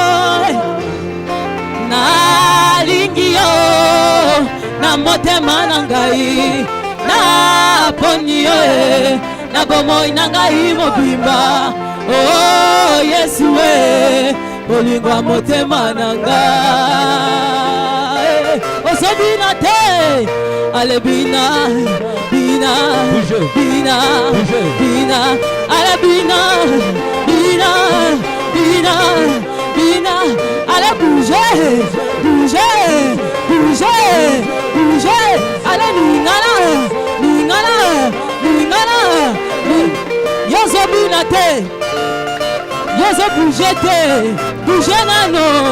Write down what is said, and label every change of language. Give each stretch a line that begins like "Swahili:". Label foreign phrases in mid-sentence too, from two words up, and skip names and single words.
Lingala: Nalingi yo na motema na ngai, na poni yo na bomoi na ngai mobimba. Oh Yesu we bolingwa motema na ngai. Osobina te ale bina, bina, bina, bina, ale bina, bina, bina, bina, ale
French: bouger, bouger, bouger, bouger,
Lingala: ale ningana, ningana, ningana, yozo bina te, yozo bouger te, bouger nano.